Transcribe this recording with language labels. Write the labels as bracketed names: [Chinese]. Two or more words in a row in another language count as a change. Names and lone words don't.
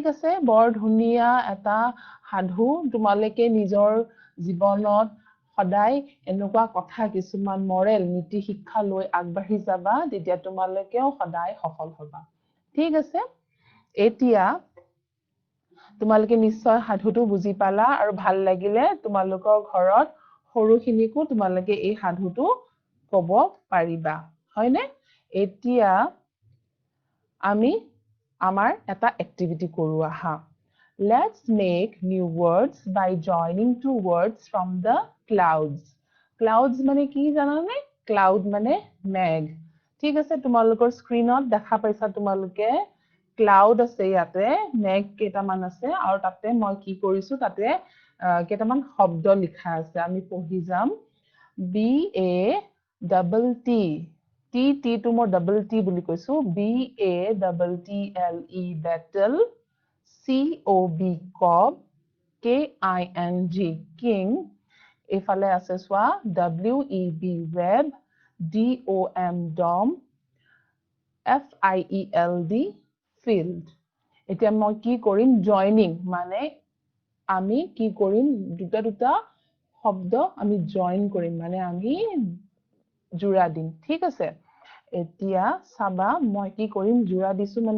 [Assamese] আছে বৰ ধুনীয়া এটা সাধু তোমালোকে নিজৰ জীৱনত সদায় এনেকুৱা কথা কিছুমান মৰেল নীতি শিক্ষা লৈ আগবাঢ়ি যাবা তেতিয়া তোমালোকেও সদায় সফল হবা ঠিক আছে এতিয়া তোমালোকে নিশ্চয় সাধুটো বুজি পালা আৰু ভাল লাগিলে তোমালোকৰ ঘৰত সৰুখিনিকো তোমালোকে এই সাধুটো ক'ব পাৰিবা হয়নে এতিয়া আমি আমাৰ এটা এক্টিভিটি কৰো আহা [English] Let's make new words by joining two words from the clouds. [Assamese] Clouds মানে কি জানানে? Cloud মানে মেঘ। ঠিক আছে তোমালোকৰ স্ক্ৰিনত দেখা পাইছা তোমালোকে ক্লাউড আছে ইয়াতে মেঘ কেইটামান আছে আৰু তাতে মই কি কৰিছো তাতে কেইটামান শব্দ লিখা আছে আমি পঢ়ি যাম [English] B A double T T T to [Assamese] মই [English] double T [Assamese] বুলি কৈছো [English] B A double T L E battle COB cob KING king [Assamese] এফালে আছে সোৱা [English] WEB web DOM dom FIELD field [Assamese] এতিয়া মই কি কৰিম জয়নিং মানে আমি কি কৰিম দুটা দুটা শব্দ আমি জয়েন কৰিম মানে আমি জোৰা দিম ঠিক আছে এতিয়া সাবা মই কি কৰিম জোৰা দিছো মানে